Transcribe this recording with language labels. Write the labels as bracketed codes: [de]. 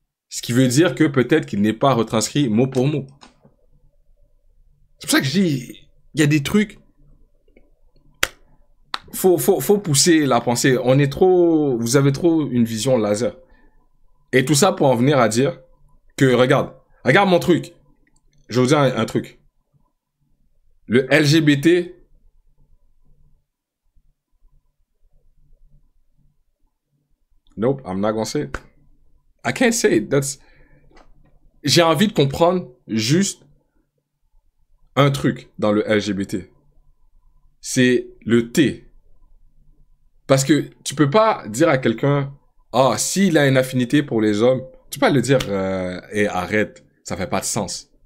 [fr] Ce qui veut dire que peut-être qu'il n'est pas retranscrit mot pour mot. C'est pour ça que je dis, il y a des trucs... Faut pousser la pensée. Vous avez trop une vision laser. Et tout ça pour en venir à dire que, regarde mon truc. Je vais vous dire un truc. [en] Le LGBT, nope, I'm not gonna say it. I can't say it. [fr] J'ai envie de comprendre juste un truc dans le LGBT. C'est le T. Parce que tu peux pas dire à quelqu'un, s'il a une affinité pour les hommes, tu peux pas le dire, arrête, ça fait pas de sens.